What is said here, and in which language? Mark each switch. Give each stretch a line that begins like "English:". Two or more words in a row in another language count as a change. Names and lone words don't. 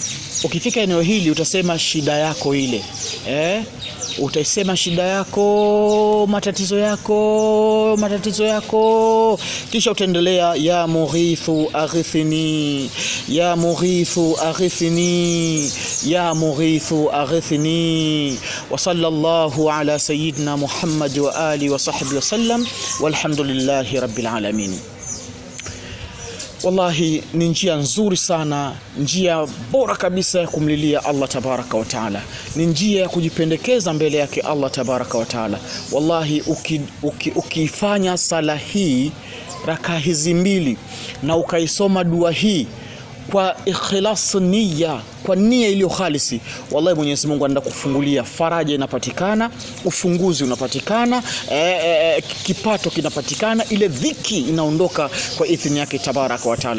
Swahili: Ukifika eneo hili utasema shida yako ile, utaisema shida yako, matatizo yako, kisha utaendelea
Arabic: يا مغيث أغثني, يا مغيث أغثني, يا مغيث أغثني. وصلى الله على سيدنا محمد وعلى آله وصحبه وسلم والحمد لله رب العالمين.
Swahili: Wallahi ni njia nzuri sana, njia bora kabisa ya kumlilia Allah
Arabic: تبارك وتعالى,
Swahili: ni njia ya kujipendekeza mbele yake Allah
Arabic: تبارك وتعالى.
Swahili: Wallahi ukifanya sala hii rakaa hizi 2 na ukaisoma dua hii kwa
Arabic: إخلاص نية,
Swahili: kwa nia iliyo khalisi, wallahi Mwenyezi Mungu anaenda kufungulia, faraja inapatikana, ufunguzi unapatikana, kipato kinapatikana, ile dhiki inaondoka kwa idhini yake
Arabic: تبارك وتعالى.